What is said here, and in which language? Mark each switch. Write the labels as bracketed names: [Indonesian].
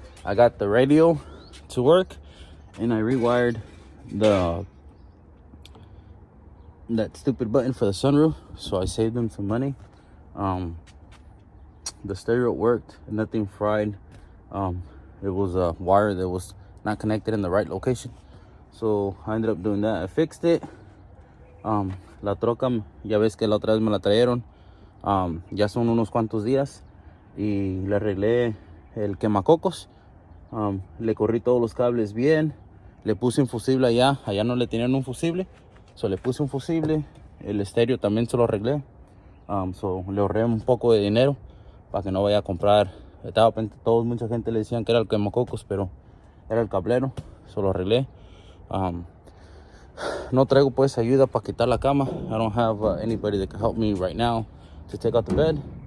[English] I got the radio to work, and I rewired that stupid button for the sunroof, so I saved them some money. The stereo worked, nothing fried. It was a wire that was not connected in the right location, so I ended up doing that. I fixed it. [Spanish] La troca, ya ves que la otra vez me la trajeron. Ya son unos cuantos días y le arreglé el quemacocos. Le corrí todos los cables bien. Le puse un fusible allá no le tenían un fusible, so le puse un fusible. El estéreo también se lo arreglé. So le ahorré un poco de dinero para que no vaya a comprar. Mucha gente le decían que era el quemacocos, pero era el cablero. So lo arreglé. No traigo pues ayuda para quitar la cama. [English] I don't have anybody that can help me right now to take out the bed.